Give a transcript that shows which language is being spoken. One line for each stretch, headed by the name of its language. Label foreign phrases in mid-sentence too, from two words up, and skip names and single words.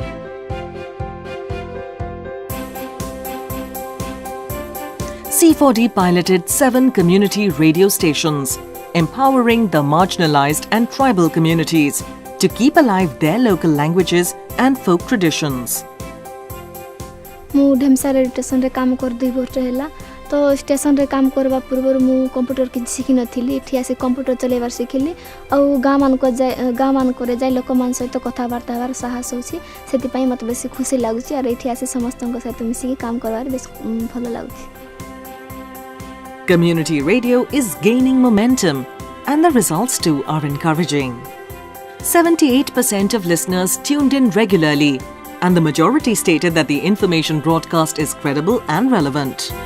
English: C4D piloted 7 community radio stations, empowering the marginalized and tribal communities to keep alive their local languages and folk traditions.
Odia: ମୁ ଢେମସା ରେଡିଓ ଷ୍ଟେସନ ରେ କାମ କର 2 ବର୍ଷ ହେଲା, ତ ଷ୍ଟେସନ ରେ କାମ କରବା ପୂର୍ବ ମୁ କମ୍ପ୍ୟୁଟର କି ଶିଖି ନଥିଲି, ଇଠି ଆସେ କମ୍ପ୍ୟୁଟର ଚଲେବାର ଶିଖିଲି ଆ ଗାଁ ମାନ କୁ ଯାଇ ଲୋକ ମାନ ସହିତ କଥା ବାର୍ତ୍ତା ହେବାର ସାହସ ହେଉଛି, ସେଥି ପାଇଁ ମତେ ବେଶି ଖୁସି ଲାଗୁଛି ଆଉ ଇଠି ଆସେ ସମସ୍ତଙ୍କ ସହିତ ମିଶିକି କାମ କରବାର ବେଶ ଭଲ ଲାଗୁଛି.
English: Community radio is gaining momentum, and the results too are encouraging. 78% of listeners tuned in regularly, and the majority stated that the information broadcast is credible and relevant.